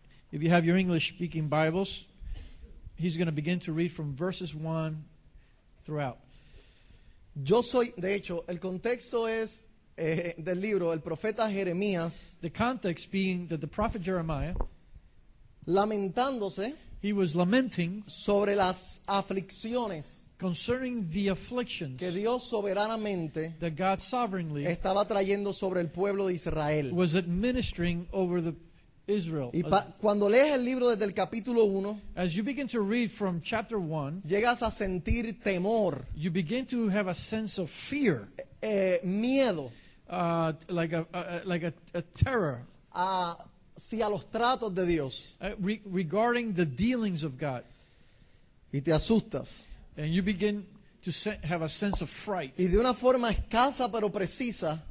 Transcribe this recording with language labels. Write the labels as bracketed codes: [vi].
[en] If you have your English-speaking Bibles, he's going to begin to read from verses 1 throughout. [es] Yo soy, de hecho, el contexto es del libro, el profeta Jeremías, [en] The context being that the prophet Jeremiah, [es] lamentándose [en] he was lamenting [es] sobre las aflicciones [en] concerning the afflictions [es] que Dios soberanamente [en] that God sovereignly [es] estaba trayendo sobre el pueblo de Israel. [en] was administering over the Israel. [es] Y cuando lees el libro desde el capítulo 1, [en] As you begin to read from chapter 1, [es] llegas a sentir temor, [en] you begin to have a sense of fear, [es] miedo [en] like a terror [es] hacia los tratos de Dios. [en] regarding the dealings of God. [es] Y te asustas. [en] And you begin to have a sense of fright. [es] Y de una forma escasa pero precisa,